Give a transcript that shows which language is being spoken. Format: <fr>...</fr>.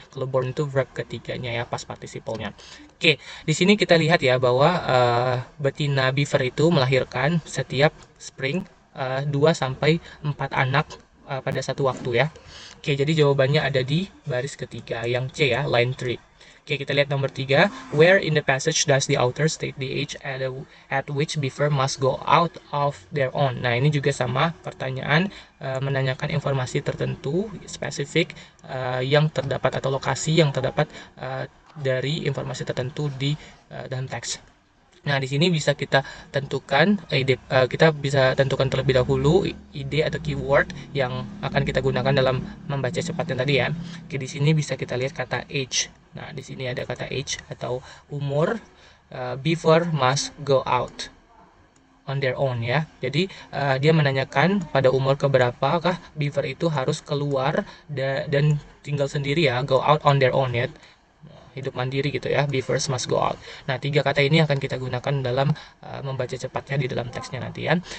<id>Kalau born itu verb ketiganya ya, past participalnya. Oke, di sini kita lihat ya bahwa betina beaver itu melahirkan setiap spring 2 sampai 4 anak pada satu waktu ya. Oke, jadi jawabannya ada di baris ketiga yang C ya, line 3. Oke, kita lihat nomor 3.</id> <en>Where in the passage does the author state the age at which beaver must go out of their own?</en> <id>Nah, ini juga sama pertanyaan menanyakan informasi tertentu spesifik yang terdapat atau lokasi yang terdapat dari informasi tertentu di dalam teks. Nah, di sini bisa kita tentukan kita bisa tentukan terlebih dahulu ide atau keyword yang akan kita gunakan dalam membaca cepatnya tadi ya. Oke, di sini bisa kita lihat kata age. Nah, di sini ada kata age atau umur.</id> <en>Beaver must go out on their own ya.</en> <id>Jadi dia menanyakan pada umur keberapakah beaver itu harus keluar dan tinggal sendiri ya,</id> <en>go out on their own</en> <id>ya. Hidup mandiri gitu ya,</id> <en>beavers must go out.</en> <id>Nah, 3 kata ini akan kita gunakan dalam membaca cepatnya di dalam teksnya nanti ya.</id>